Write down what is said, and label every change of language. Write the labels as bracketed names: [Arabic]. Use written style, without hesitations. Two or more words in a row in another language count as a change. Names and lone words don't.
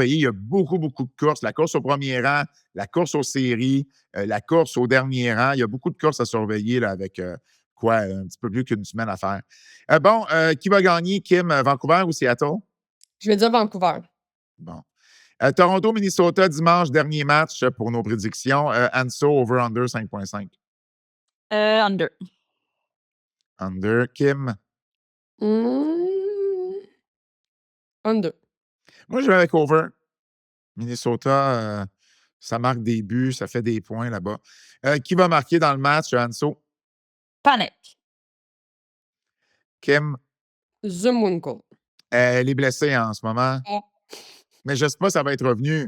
[French] Il y a beaucoup, beaucoup de courses. La course au premier rang, la course aux séries, la course au dernier rang. Il y a beaucoup de courses à surveiller là, avec un petit peu plus qu'une semaine à faire. Qui va gagner, Kim, Vancouver ou Seattle? Je vais dire Vancouver. Bon. Toronto-Minnesota, dimanche, dernier match pour nos prédictions. Anso, over-under 5.5. Under. Under. Kim? Under. Moi, je vais avec over. Minnesota, ça marque des buts, ça fait des points là-bas. Qui va marquer dans le match, Anso? Panek. Kim? Zumwinkel. Elle est blessée en ce moment. Mais je ne sais pas si ça va être revenu.